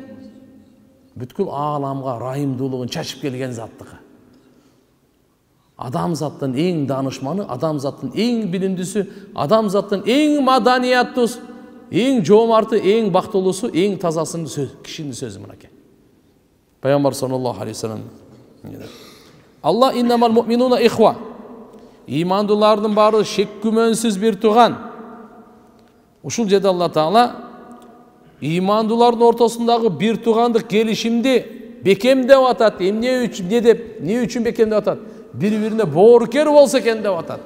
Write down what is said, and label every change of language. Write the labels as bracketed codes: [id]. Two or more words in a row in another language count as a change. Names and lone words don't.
[ky] Бүткүл ааламга райымдуулугун чачып келген заттыкы. Адамзаттын эң данышманы, адамзаттын эң билимдүүсү, адамзаттын эң маданияттуусу, эң жоомарты, эң бактылуусу, эң тазасынын кишинин сөзү мынакей. [ar] Пайгамбар صلى الله عليه وسلم. الله إنما المؤمنون إخوة. [ky] Имандуулардын баары шек күмөнсүз бир тууган. Ушул жерде [ar] الله تعالى [ky] имандуулардын ортосундагы бир туугандык келишимди бекемдеп атат. Эмне үчүн бекемдеп атат? Бири-бирине боорукер болсо экен деп атат.